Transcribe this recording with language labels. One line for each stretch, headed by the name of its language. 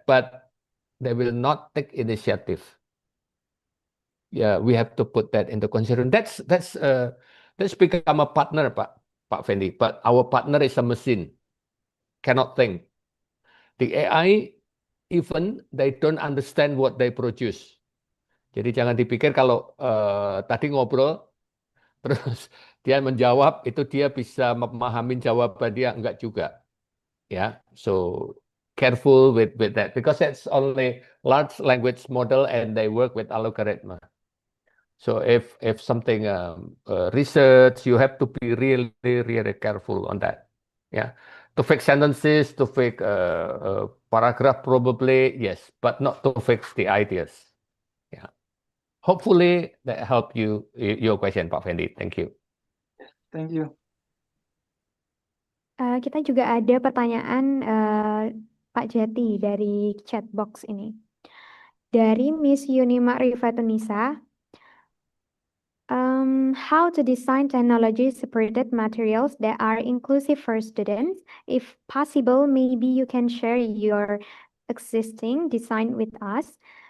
English: But they will not take initiative. Yeah, we have to put that into consideration. That's become a partner, Pak Fendi. But our partner is a machine, cannot think. The AI even they don't understand what they produce.
Indonesian: Jadi jangan dipikir kalau tadi ngobrol terus dia menjawab itu dia bisa memahami jawaban dia, enggak juga.
English: Ya, so careful with that because it's only large language model and they work with algorithm. So if something research, you have to be really careful on that. Yeah, to fix sentences, to fix paragraph probably yes, but not to fix the ideas. Yeah. Hopefully that help you your question, Pak Fendi. Thank you. Thank you.
Indonesian: Kita juga ada pertanyaan Pak Jati dari chat box ini. Dari
English: Miss Yuni Ma'rifatunisa, how to design technology-supported materials that are inclusive for students? If possible, maybe you can share your existing design with us.